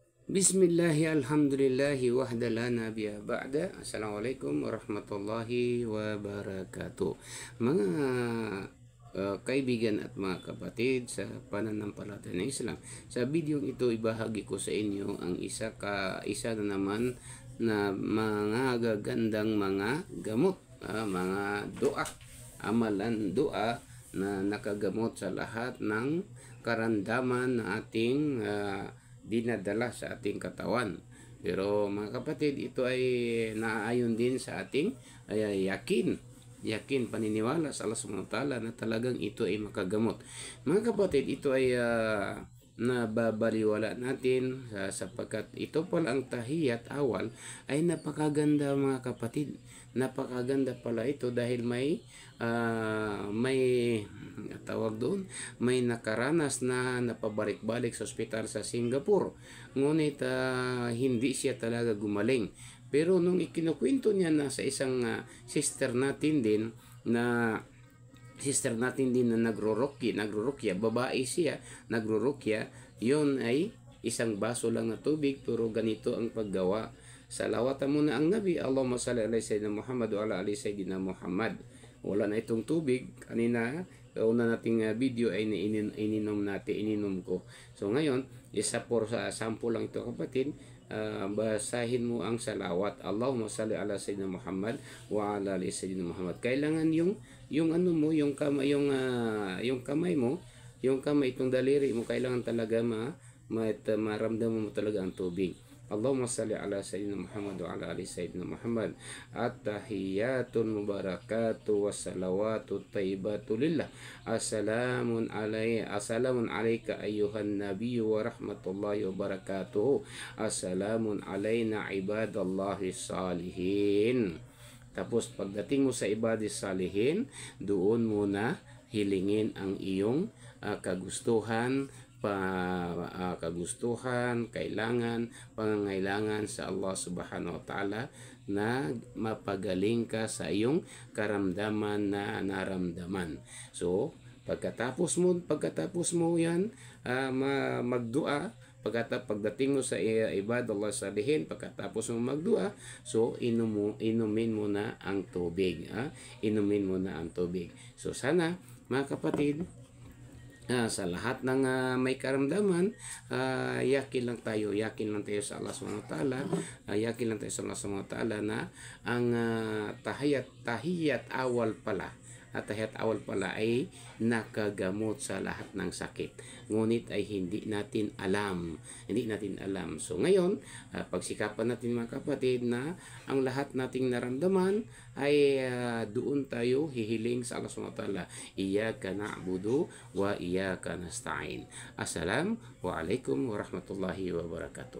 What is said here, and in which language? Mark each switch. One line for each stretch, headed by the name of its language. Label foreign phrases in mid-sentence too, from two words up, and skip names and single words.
Arabic: بسم الله الحمد لله وحده لا نبي بعده. السلام عليكم ورحمة الله وبركاته.
Filipino: Mga kaibigan at mga kapatid sa pananampalataya ng Islam, sa video ito ibahagi ko sa inyo ang isa na naman na mga gagandang mga gamot, mga dua, amalan dua na nakagamot sa lahat ng karamdaman na ating dinadala sa ating katawan. Pero mga kapatid, ito ay naaayon din sa ating yakin, paniniwala sa Allah
Arabic: سبحانه وتعالى
Filipino: na talagang ito ay makagamot. Mga kapatid, ito ay nababaliwala natin sapagkat ito pala ang
Arabic: تحيات أول
Filipino: ay napakaganda mga kapatid. Napakaganda pala ito dahil may tawag doon, may nakaranas na napabalik-balik sa ospital sa Singapore. Ngunit hindi siya talaga gumaling. Pero nung ikinukwento niya na sa isang sister natin din na nagrurukya, babae siya, nagrurukya, yon ay isang baso lang na tubig pero ganito ang paggawa. Salawatan muna ang Nabi,
Arabic: اللهم صل على سيدنا محمد وعلى آل سيدنا محمد.
Filipino: Wala na itong tubig. Kanina, una nating video ay ininom ko. So ngayon, isa po sa sample lang ito kapatid. Basahin mo ang salawat,
Arabic: اللهم صل على سيدنا محمد وعلى آل سيدنا محمد.
Filipino: Kailangan yung ano mo, yung kamay mo, yung kamay, itong daliri mo, kailangan talaga maramdaman mo talaga ang tubig.
Arabic: اللهم صل على سيدنا محمد وعلى آل سيدنا محمد. التحيات المباركات الصلوات الطيبات لله. السلام عليك أيها النبي ورحمة الله وبركاته. السلام علينا عباد الله الصالحين.
Filipino: Tapos pagdating mo sa
Arabic: عباد الصالحين,
Filipino: doon muna hilingin ang iyong kagustuhan, pangangailangan sa Allah
Arabic: سبحانه وتعالى
Filipino: na mapagaling ka sa iyong karamdaman na naramdaman. So pagkatapos mo yan magdua, pagdating mo sa
Arabic: عباد الله الصالحين,
Filipino: pagkatapos mo magdua, so inumin mo na ang tubig. Inumin mo na ang tubig. So sana mga kapatid, sa lahat ng may karamdaman, yakin lang tayo sa Allah
Arabic: سبحانه وتعالى,
Filipino: yakin lang tayo sa Allah
Arabic: سبحانه وتعالى
Filipino: na ang
Arabic: تحيات أول
Filipino: pala ay nakagamot sa lahat ng sakit. Ngunit ay hindi natin alam. So ngayon, pagsikapan natin mga kapatid na ang lahat nating naramdaman ay doon tayo hihiling sa Allah
Arabic: سبحانه وتعالى. إياك نعبد وإياك نستعين. السلام عليكم ورحمة الله وبركاته.